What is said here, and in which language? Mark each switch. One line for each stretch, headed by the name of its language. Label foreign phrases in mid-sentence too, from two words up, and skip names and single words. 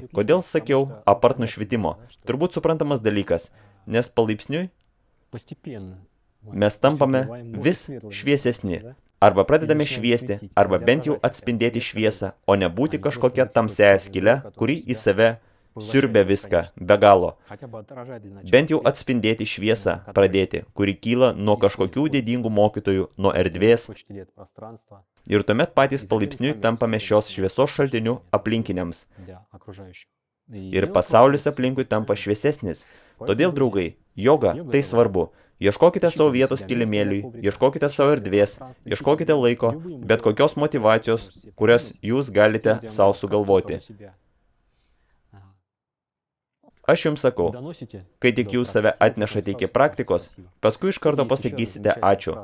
Lithuanian: Kodėl sakiau apart nušvitimo? Turbūt suprantamas dalykas, nes palaipsniui mes tampame vis šviesesni. Arba pradedame šviesti, arba bent jau atspindėti šviesą, o ne būti kažkokia tamsiaja skyle, kuri į save siurbia viską be galo.
Russian: хотя бы отражать для начала
Lithuanian: Bent jau
Russian: свет,
Lithuanian: atspindėti šviesą pradėti, kuri kyla nuo kažkokių didingų mokytojų, nuo erdvės,
Russian: почтелет пространства
Lithuanian: ir tuomet patys palaipsniui tampame šios šviesos šaltiniu aplinkiniams.
Russian: для окружающих.
Lithuanian: Ir pasaulis aplinkui tampa šviesesnis. Todėl, draugai, joga tai svarbu. Ieškokite savo vietos kilimėliui, ieškokite savo erdvės, ieškokite laiko, bet kokios motyvacijos, kurias jūs galite savo sugalvoti. Aš jums sakau, kai tik jūs save atnešate iki praktikos, paskui iš karto pasakysite ačiū.